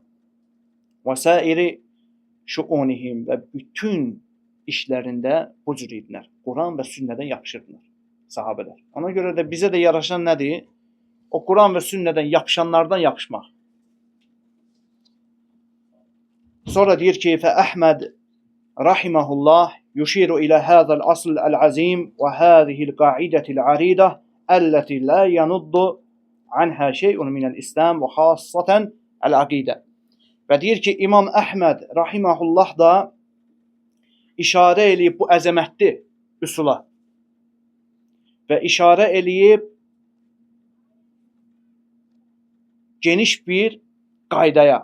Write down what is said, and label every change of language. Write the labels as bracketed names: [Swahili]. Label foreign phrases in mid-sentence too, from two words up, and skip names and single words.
[Arabic] وسائر شؤونهم [Azerbaijani] və bütün işlərində bu cür idilər. Quran və sünnədən yapışırdılar sahabələr. Ona görə də bizə də yaraşan nədir? O Quran və sünnədən yapışanlardan yapışmaq. Sonra deyir ki, [Arabic] فَأَحْمَدْ رحمه الله يشير إلى هذا الأصل العظيم وهذه القاعدة العريضة التي لا ينض عنها شيء من الإسلام وخاصة العقيدة. [Azerbaijani] Və deyir ki, İmam Əhməd rahimehullah da işarə eləyib bu əzəmətli üsula və işarə eləyib geniş bir qaydaya.